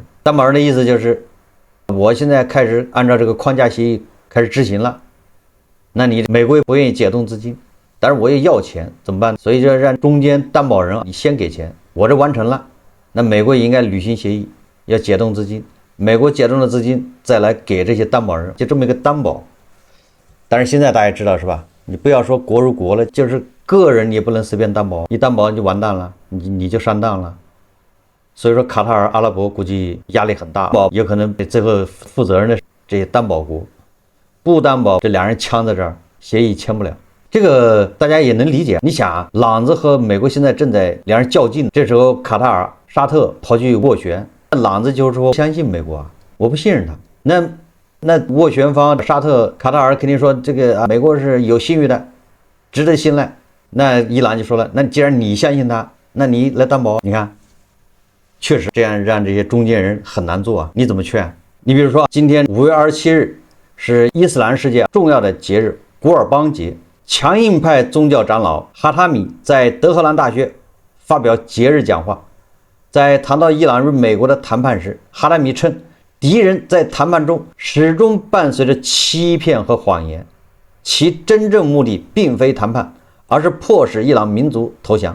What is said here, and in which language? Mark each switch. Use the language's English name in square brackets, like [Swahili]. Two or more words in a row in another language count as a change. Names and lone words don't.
[Chinese] 擔保人的意思就是，我現在開始按照這個框架協議開始執行了，那你美國不願意解冻資金，但是我也要錢，怎麼辦？所以就讓中間擔保人你先給錢，我這完成了，那美國也應該履行協議，要解凍資金，美国解冻的資金再來給這些擔保人，就這麼一個擔保。但是現在大家知道是吧？你不要说國如國了，就是個人你也不能隨便擔保，一擔保你就完蛋了，你就上當了。所以說卡塔爾、阿拉伯估計壓力很大，也可能最后負責任的這些擔保國不擔保，這兩人嗆在這兒，協議簽不了。這個大家也能理解。你想啊，朗子和美國現在正在兩人較劲，這時候卡塔爾、沙特跑去斡旋，朗子就是说相信美国啊，我不信任他。那斡旋方沙特、卡塔爾肯定說這個美國是有信譽的，值得信賴。那伊朗就說了，那既然你相信他，那你來擔保。你看，確實這樣讓這些中間人很難做啊。你怎麼勸？你比如說，今天5月27日是伊斯蘭世界重要的節日古爾邦節，強硬派宗教長老哈塔米在德黑蘭大學發表節日講話，在談到伊朗與美國的談判時，哈塔米稱敵人在談判中始終伴隨着欺騙和謊言，其真正目的並非談判，而是迫使伊朗民族投降。